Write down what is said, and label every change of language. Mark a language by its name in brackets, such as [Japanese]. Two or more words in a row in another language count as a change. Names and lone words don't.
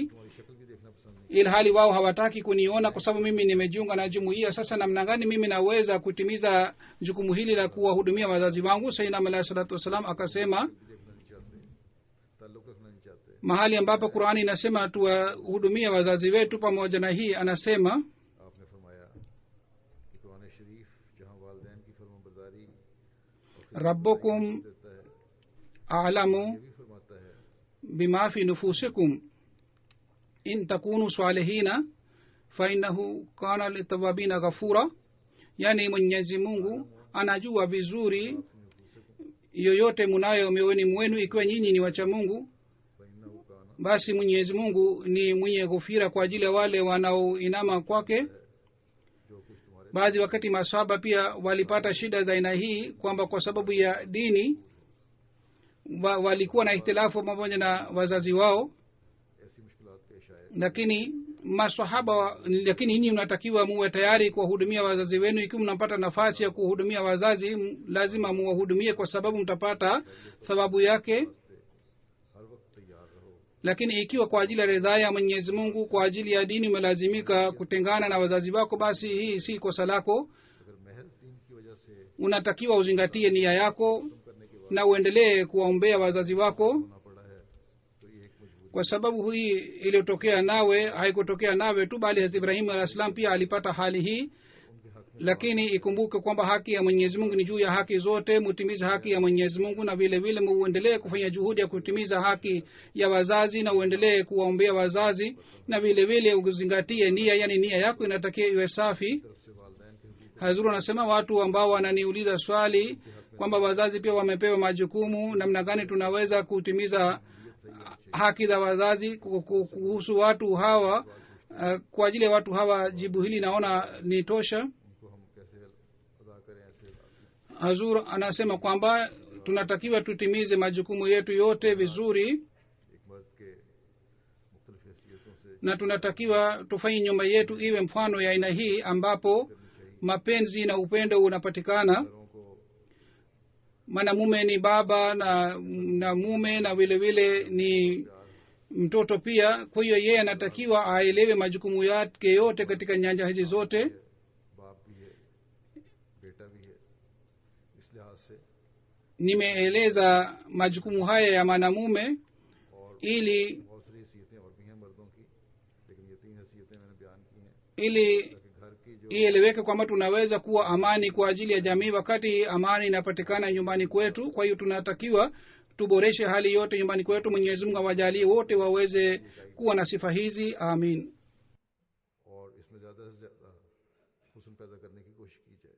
[Urdu] تمہاری شکل بھی دیکھنا پسند نہیں. [Swahili] ilhali wao hawataki kuniona kwa sababu mimi nimejiunga na jumuiya? Sasa namna gani mimi naweza kutimiza jukumu hili la kuwahudumia wazazi wangu? [Arabic] سيدنا عليه الصلاة والسلام [Swahili] akasema, [Urdu] بھی دیکھنا نہیں چاہتے، تعلق رکھنا نہیں چاہتے. [Swahili] mahali ambapo Qur'ani inasema tuwahudumie wazazi wetu, pamoja na hii anasema [Urdu] آپ نے فرمایا کہ قرآن شریف جہاں والدین کی فرمانبرداری [Arabic] rabbukum [Urdu] دیتا ہے, [Arabic] a'lamu [Urdu] یہ بھی فرماتا ہے [Arabic] بما في نفوسكم إن تكونوا صالحين فإنه كان للأوابين غفورا, [Swahili] yani Mwenyezi Mungu anajua vizuri yoyote munayo mioyoni mwenu, ikiwa nyinyi ni wacha Mungu [Arabic] فإنه كان, [Swahili] basi Mwenyezi Mungu ni mwenye ghufira kwa ajili ya wale wanaoinama kwake. [Urdu] جو کچھ تمہارے [Swahili] baadhi wakati maswahaba pia walipata shida za aina hii, kwamba kwa sababu ya dini walikuwa na ihtilafu pamoja na wazazi wao, [Urdu] ایسی مشکلات پیش آئے, [Swahili] lakini lakini nyinyi mnatakiwa muwe tayari kuwahudumia wazazi wenu. ikiwa mnapata nafasi ya kuhudumia wazazi, lazima muwahudumie, kwa sababu mtapata thawabu yake. [Urdu] ہر وقت تیار رہو, [Swahili] lakini ikiwa kwa ajili ya ridhaa ya Mwenyezi Mungu, kwa ajili ya dini umelazimika kutengana na wazazi wako, basi hii si kosa lako. [Urdu] اگر محض دین کی وجہ سے [Swahili] unatakiwa uzingatie nia yako [Urdu] کرنے کے بعد [Swahili] na uendelee kuwaombea wazazi wako, [Urdu] ہونا پڑا ہے، تو یہ ایک مجبوری [Swahili] kwa sababu hii iliyotokea nawe haikutokea nawe tu, bali Hazrat Ibrahim [Arabic] عليه السلام [Swahili] pia alipata hali hii. [Urdu] ان کے حق میں [Swahili] lakini ikumbuke kwamba haki ya Mwenyezi Mungu ni juu ya haki zote. mutimize haki ya Mwenyezi Mungu, na vile vile muendelee kufanya juhudi ya kutimiza haki ya wazazi, na uendelee kuwaombea wazazi, na vile vile uzingatie nia, yani nia yako inatakiwa iwe safi. [Urdu] طرف سے والدین کے حقوق [Swahili] Hazuru anasema watu ambao wananiuliza swali kwamba wazazi pia wamepewa majukumu, namna gani tunaweza kutimiza haki za wazazi kuhusu watu hawa. Kwa ajili ya watu hawa jibu hili naona ni tosha. [Urdu] ان کو ہم کیسے ادا کریں، ایسے بات نہیں. [Swahili] Hazur anasema kwamba tunatakiwa tutimize majukumu yetu yote vizuri, [Urdu] ایک مرد کے مختلف حیثیتوں سے [Swahili] na tunatakiwa tufanye nyumba yetu iwe mfano ya aina hii, ambapo mapenzi na upendo unapatikana. [Urdu] گھروں کو [Swahili] Mwanamume ni baba na mume, na vile vile ni mtoto pia. Kwa hiyo yeye anatakiwa aelewe majukumu yake yote katika nyanja hizi zote. [Urdu] باپ بھی ہے، بیٹا بھی ہے، اس لحاظ سے [Swahili] Nimeeleza majukumu haya ya mwanamume [Urdu] और [Swahili] ili [Urdu] بہت ساری حیثیتیں اور بھی ہیں مردوں کی، لیکن یہ تین حیثیتیں میں نے بیان کی ہیں [Swahili] ili [Urdu] تاکہ گھر کی جو [Swahili] ieleweke kwamba tunaweza kuwa amani kwa ajili ya jamii wakati amani inapatikana nyumbani kwetu. Kwa hiyo tunatakiwa tuboreshe hali yote nyumbani kwetu. Mwenyezi Mungu awajalie wote waweze kuwa na sifa hizi, amin. [Urdu] اور اس میں زیادہ سے زیادہ حسن پیدا کرنے کی کوشش کی جائے.